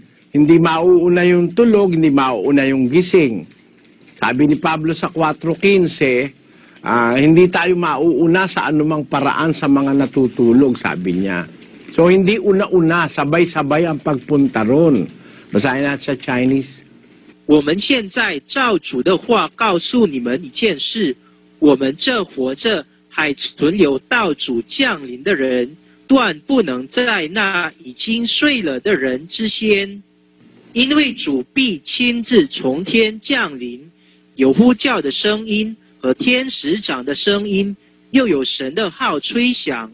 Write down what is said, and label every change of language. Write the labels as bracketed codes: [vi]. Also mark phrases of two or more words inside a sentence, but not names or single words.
[tl] Hindi mauuna yung tulog, hindi mauuna yung gising. Sabi ni Pablo sa 4:15, hindi tayo mauuna sa anumang paraan sa mga natutulog, sabi niya. So hindi una-una, sabay-sabay ang pagpunta ron. Basahin natin sa Chinese. [zh] 我们现在照主的话告诉你们一件事：我们这活着还存留到主降临的人，断不能在那已经睡了的人之先，因为主必亲自从天降临，有呼叫的声音和天使长的声音，又有神的号吹响。